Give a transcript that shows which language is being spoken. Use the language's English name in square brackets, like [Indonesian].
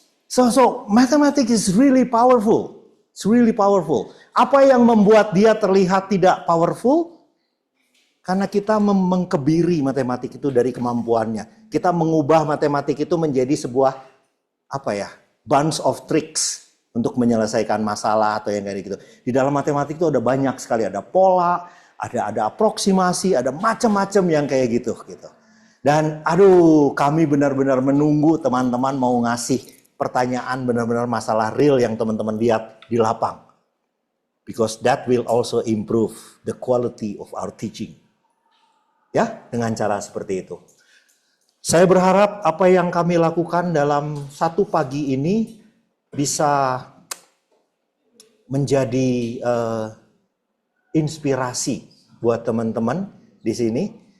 [English] So mathematics is really powerful. It's really powerful. [Indonesian] Apa yang membuat dia terlihat tidak powerful? Karena kita mengkebiri matematik itu dari kemampuannya. Kita mengubah matematik itu menjadi sebuah [English] bunch of tricks [Indonesian] untuk menyelesaikan masalah atau yang kayak gitu. Di dalam matematik itu ada banyak sekali, ada pola, ada aproksimasi, ada macam-macam yang kayak gitu. Dan kami benar-benar menunggu teman-teman mau ngasih pertanyaan benar-benar masalah real yang teman-teman lihat di lapang. [English] Because that will also improve the quality of our teaching. [Indonesian] Ya, dengan cara seperti itu. Saya berharap apa yang kami lakukan dalam satu pagi ini bisa menjadi inspirasi buat teman-teman di sini.